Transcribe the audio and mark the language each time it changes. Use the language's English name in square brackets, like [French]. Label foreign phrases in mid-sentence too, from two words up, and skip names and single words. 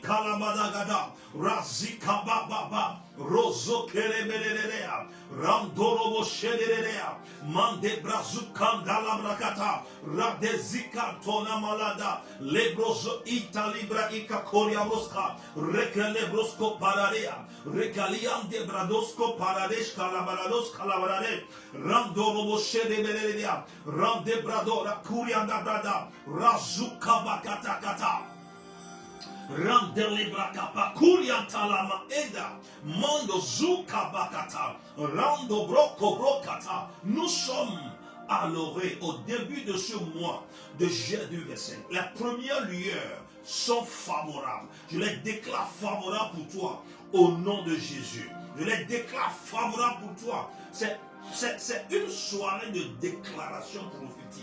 [French] kalamadagada, Razika bababa, Rozo kerebererea, Randorobo shederea, Mande brazukanda la brakata, Radezika tona malada, Lebrozo ita libra ika koriaroska, Rekelebrosko pararea, Rekalian de bradosko paradesh kalabarados kalabarade, Randorobo shederea, Rande bradora kurianda brada, Razuka bakata kata. Randelebrakapa kuriantalama eda mondo zuka bakata rando broko brokata. Nous sommes à l'orée au début de ce mois de juillet 2025. La première lueur sont favorables. Je les déclare favorables pour toi au nom de Jésus. Je les déclare favorables pour toi. C'est une soirée de déclaration prophétique.